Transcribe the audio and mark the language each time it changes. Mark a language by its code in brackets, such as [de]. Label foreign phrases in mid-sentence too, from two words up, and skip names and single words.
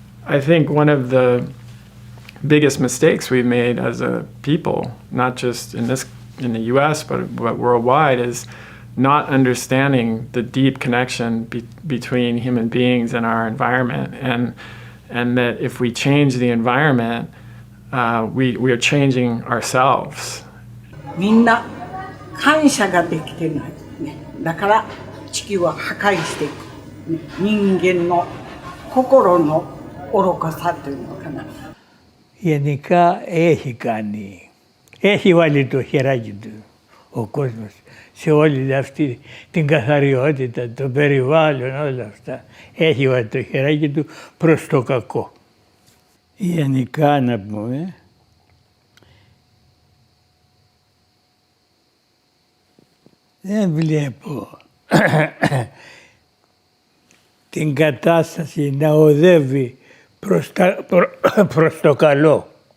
[en] I think one of the biggest mistakes we've made as a people, not just in the US, but worldwide, is not understanding the deep connection between human beings and our environment, and that if we change the environment, we are changing ourselves. [ja] みんな感謝ができてない。だから地球は破壊していく。人間の心の愚かさというのかな。 [el] Γενικά έχει κάνει. Έχει βάλει το χεράκι του ο κόσμος σε όλη αυτή την καθαριότητα, το περιβάλλον, όλα αυτά. Έχει βάλει το χεράκι του προς το κακό. Γενικά να πούμε, δεν βλέπω την κατάσταση να οδεύει προς το καλό.